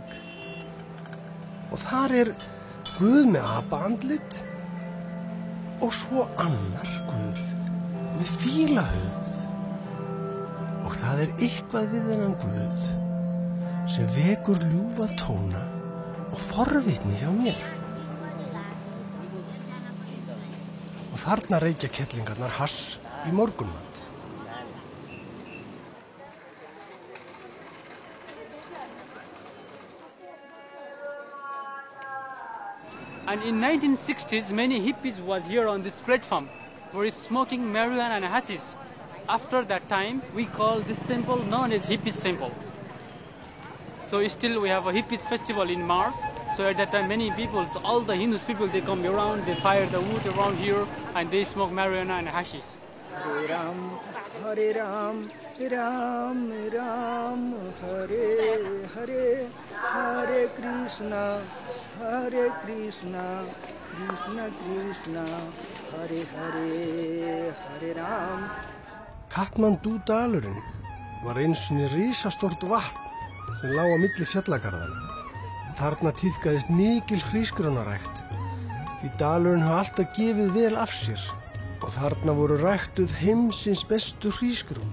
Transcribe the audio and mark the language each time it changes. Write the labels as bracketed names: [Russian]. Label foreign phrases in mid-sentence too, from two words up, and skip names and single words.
[Icelandic] Og þar guð með apaandlit og svo annar guð með fílahöfuð. Og það eitthvað við þennan guð sem vekur ljúfa tóna og forvitni hjá mér. Og þarna reykja kettlingarnar hass í morgunmat. [English] And in 1960s, many hippies was here on this platform, were smoking marijuana and hashish. After that time, we call this temple known as Hippies Temple. So still we have a Hippies festival in March. So at that time, many people, all the Hindus people, they come around, they fire the wood around here, and they smoke marijuana and hashish. [Sanskrit] Hare Ram, Hare Ram, Ram Ram, Hare Hare, Hare Krishna, Krishna Krishna, Hare Hare, Hare Ram. [Icelandic] Katmandú-dalurinn var einsinni risastort vatn sem lá á milli fjallagarðana. Þarna tíðkaðist mikil hrísgrjónarækt því dalurinn hafa alltaf gefið vel af sér og þarna voru ræktuð heimsins bestu hrísgrjón.